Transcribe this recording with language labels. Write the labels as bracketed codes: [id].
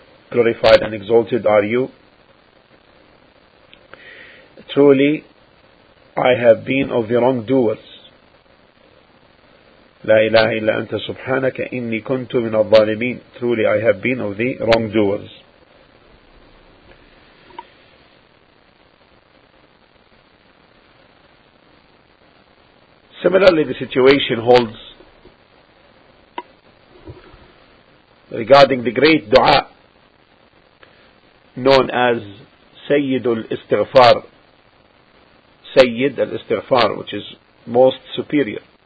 [en] Glorified and exalted are you. Truly, I have been of the wrongdoers. [ar] لا إله إلا أنت سبحانك إني كنت من الظالمين. [en] Truly, I have been of the wrongdoers. Similarly, the situation holds regarding the great dua known as Sayyid al-Istighfar, Sayyid al-Istighfar, which is most superior.